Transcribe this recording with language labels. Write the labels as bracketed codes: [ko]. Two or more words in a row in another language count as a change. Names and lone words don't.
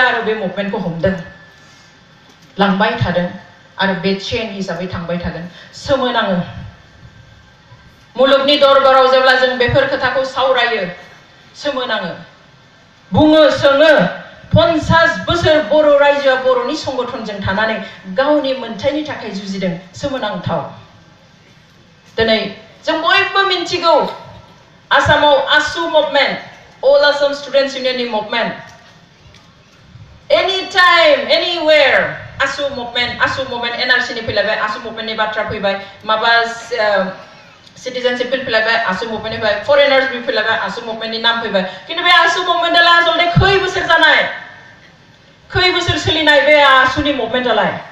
[brx] आरो बे मुभमेन्टखौ हमदों लांबाय थादों आरो बे चेन हिसाबै थांबाय थागोन सोमोनाङो मुलुगनि दरबाराव जेब्ला जों बेफोर खोथाखौ सावरायो सोमोनाङो बुङो सोङो 50 बोसोर बर' रायजोआ बर'नि संगठनजों थानानै गावनि मोनथायनि थाखाय जुजिदों सोमोनांथाव दिनै जों बयबो मिन्थिगौ आसामाव ASU मुभमेन्ट All Assam Students Unionनि मुभमेन्ट [en] anytime anywhere [brx] ASU मुभमेन्ट NRC नि फैलायबाय ASU मुभमेन्टनि बाथ्रा फैबाय माबा [en] citizenship bill [brx] फैलायबाय ASU मुभमेन्टनि फैबाय [en] foreigners bill [brx] फैलायबाय ASU मुभमेन्टनि नाम फैबाय किन्तु बे ASU मुभमेन्टआलाय आसलते खै बोसोर जानाय खै बोसोर सोलिनाय बे ASUनि मुभमेन्टआलाय